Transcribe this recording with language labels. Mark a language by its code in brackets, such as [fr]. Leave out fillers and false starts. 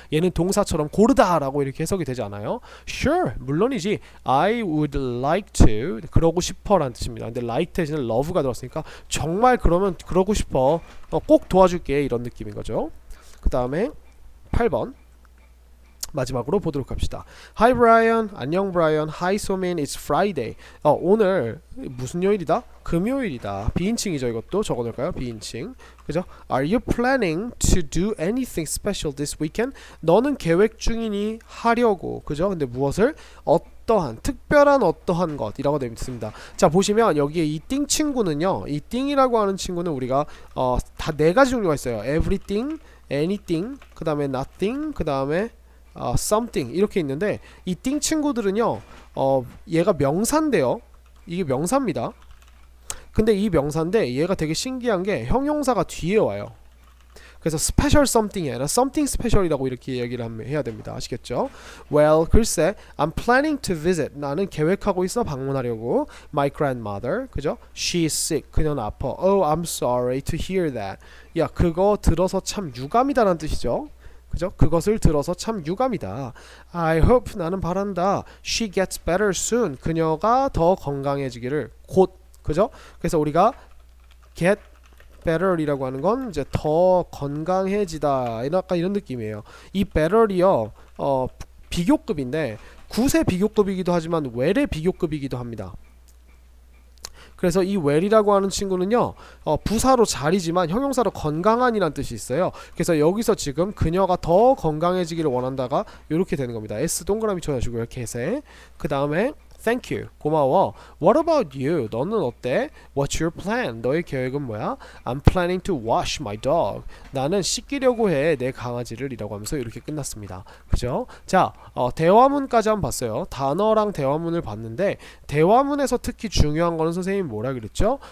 [ko] 얘는 동사처럼 고르다 라고 이렇게 해석이 되지 않아요. [en] Sure, [ko] 물론이지. [en] I would like to, [ko] 그러고 싶어 라는 뜻입니다. 근데 like 대신에 love가 들었으니까 정말 그러면 그러고 싶어, 꼭 도와줄게, 이런 느낌인 거죠. 그 다음에 8번 마지막으로 보도록 합시다. [en] Hi Brian, [ko] 안녕 Brian. [en] Hi Somin, it's Friday. [ko] 오늘 무슨 요일이다? 금요일이다. 비인칭이죠. 이것도 적어놓을까요? 비인칭. 그죠? [en] Are you planning to do anything special this weekend? [ko] 너는 계획 중이니? 하려고. 그죠? 근데 무엇을? 어떠한, 특별한 어떠한 것이라고 되어 있습니다. 자, 보시면 여기에 이 띵 친구는요, 이 띵이라고 하는 친구는 우리가 다 네 가지 종류가 있어요. Everything, anything, 그 다음에 nothing, 그 다음에 something, 이렇게 있는데 이 띵 친구들은요, 얘가 명사인데요, 이게 명사입니다. 근데 이 명사인데 얘가 되게 신기한 게 형용사가 뒤에 와요. 그래서 special something이 아니라 something special이라고 이렇게 얘기를 해야 됩니다. 아시겠죠? [en] Well, [ko] 글쎄, [en] I'm planning to visit. [ko] 나는 계획하고 있어, 방문하려고. [en] My grandmother, 그죠? She's sick. [ko] 그녀는 아파. [en] Oh, I'm sorry to hear that. [ko] 야, 그거 들어서 참 유감이다라는 뜻이죠. 그죠? 그것을 들어서 참 유감이다. [en] I hope, [ko] 나는 바란다. [en] She gets better soon. [ko] 그녀가 더 건강해지기를 곧. 그죠? 그래서 우리가 get better이라고 하는 건 이제 더 건강해지다, 약간 이런 느낌이에요. 이 better이요, 비교급인데 굿의 비교급이기도 하지만 well의 비교급이기도 합니다. 그래서 이 well이라고 하는 친구는요, 부사로 잘이지만 형용사로 건강한이란 뜻이 있어요. 그래서 여기서 지금 그녀가 더 건강해지기를 원한다가 이렇게 되는 겁니다. S 동그라미 쳐주시고요, 개세. 그 다음에 [en] Thank you. [ko] 고마워. [en] What about you? [ko] 너는 어때? [en] What's your plan? [ko] 너의 계획은 뭐야? [en] I'm planning to wash my dog. [ko] 나는 씻기려고 해, 내 강아지를 이라고 하면서 이렇게 끝났습니다. 그죠? 자, 대화문까지 한번 봤어요. 단어랑 대화문을 봤는데 대화문에서 특히 중요한 거는 선생님이 뭐라 그랬죠?